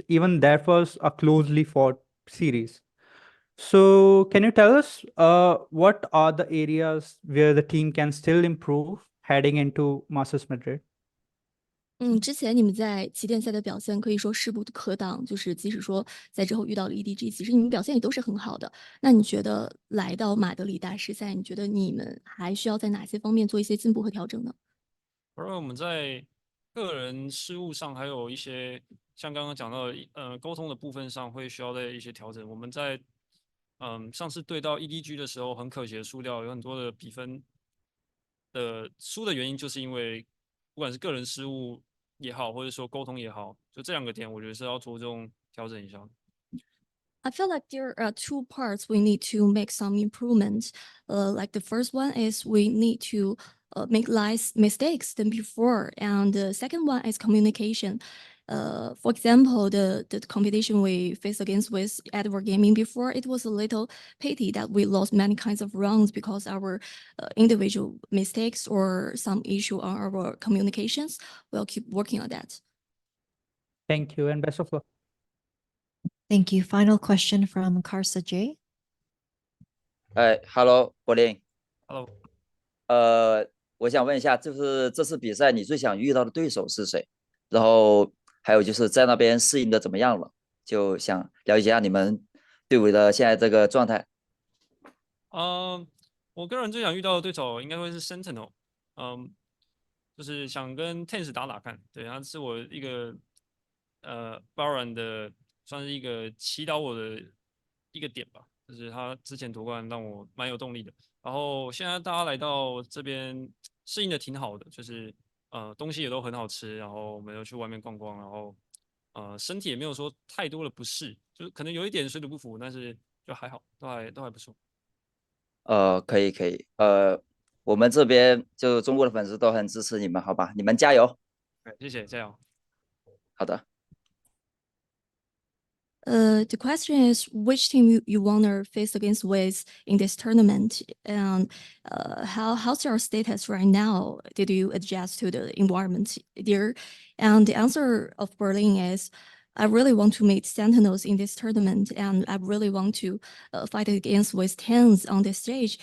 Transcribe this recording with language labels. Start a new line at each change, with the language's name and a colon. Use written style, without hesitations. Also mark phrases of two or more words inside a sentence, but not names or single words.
English: Even that was a closely fought series. So can you tell us what are the areas where the team can still improve heading into Masters Madrid?
Chinese: 之前你们在旗舰赛的表現可以说势不可擋，就是即使說在之後遇到了 EDG， 其實你們表現也都是很好的。那你覺得來到馬德里大師賽，你覺得你們還需要在哪些方面做一些進步和調整呢？我認為我們在個人事務上，還有一些像剛剛講到的溝通的部分上，會需要的一些調整。我們在上次對到 EDG 的時候，很可惜的輸掉，有很多的比分的輸的原因，就是因為不管是個人失誤也好，或者說溝通也好，就這兩個點，我覺得是要着重調整一下。
English: I feel like there are two parts we need to make some improvements. Like the first one is we need to make less mistakes than before, and the second one is communication. For example, the competition we faced against with Edward Gaming before, it was a little pity that we lost many kinds of rounds because our individual mistakes or some issue on our communications. We'll keep working on that. Thank you and best of luck. Thank you. Final question from Karsa J. Hello, Berlin. Hello.
Chinese: 我想問一下，就是這次比賽你最想遇到的對手是誰？然後還有就是在那邊適應的怎麼樣了？就想了解一下你們隊伍的現在這個狀態。我個人最想遇到的對手應該會是 Sentinel，就是想跟 Tense 打打看，對，他是我一個Valorant 的算是一個祈禱我的一個點吧，就是他之前夺冠讓我蠻有動力的。然後現在大家來到這邊適應的挺好的，就是東西也都很好吃，然後我們又去外面逛逛，然後身體也沒有說太多的不適，就是可能有一點水土不服，但是就還好，都還不錯。可以，我们这边就中国的粉絲都很支持你們，好吧？你們加油！謝謝，加油！好的。
English: The question is which team you wanna face against with in this tournament, and how's your status right now? Did you adjust to the environment there? And the answer of Berlin is, I really want to meet Sentinels in this tournament, and I really want to fight against with Tens on this stage.